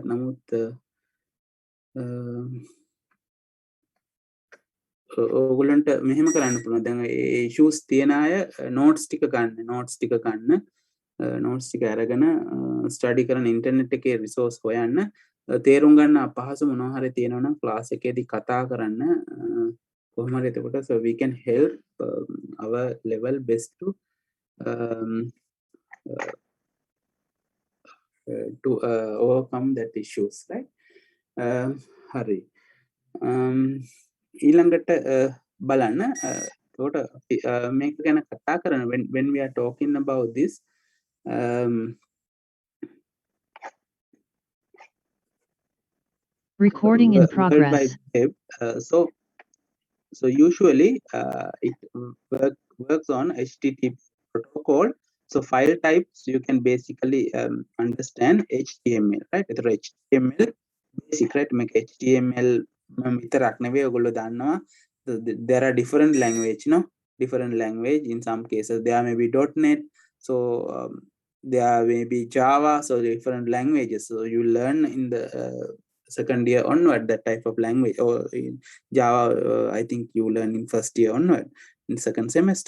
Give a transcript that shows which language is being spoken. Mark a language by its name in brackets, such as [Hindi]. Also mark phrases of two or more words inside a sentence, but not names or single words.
[Sinhala] නමුත් ඕගොල්ලන්ට මෙහෙම කරන්න පුළුවන්. දැන් ඒ ඉෂුස් තියෙන අය නෝට්ස් ටික ගන්න. නෝට්ස් ටික අරගෙන ස්ටඩි කරන ඉන්ටර්නෙට් එකේ රිසෝස් හොයන්න. තේරුම් ගන්න අපහසු මොනවා හරි තියෙනවා නම් ක්ලාස් එකේදී කතා කරන්න. කොහොම හරි එතකොට [English] so we can help our level best to overcome that issues, right? [Sinhala] හරි. ඊළඟට බලන්න එතකොට මේක ගැන කතා කරන [English] when we are talking about this Recording in World progress. Wide Web. So usually it works on HTTP protocol. So file types you can basically understand HTML, right? It's HTML basic, right? Make HTML [Sinhala] විතරක් නෙවෙයි ඔයගොල්ලෝ දන්නවා [English] there are different language, no? Different language. In some cases there may be .NET, so there may be Java, so different languages. So you learn in the second year onward that type of language, or in Java I think you learn in first year onward in second semester.